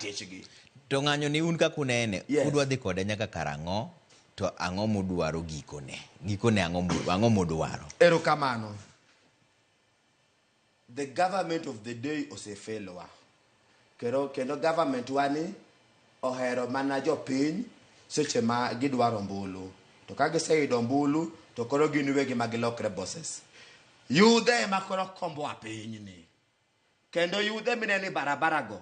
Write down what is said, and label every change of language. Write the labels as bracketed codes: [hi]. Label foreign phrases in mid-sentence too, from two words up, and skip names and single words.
[luo] chechgi. To ng'anyo ni un ka kunene, udwa dhi kode nyaka karang'o, to ang'o mudwaro gikone? Gikone ang'o mudwaro? Erokamano. [en] The government of the day osefelwa. [luo] Kendo government wani ohero mana jopiny seche ma gidwaro mbulu. To ka giseyudo mbulu, to koro gin wegi magilokre bosses. Yudhe ma koro kombo piny ni. Kendo yudhe mineni barabara go.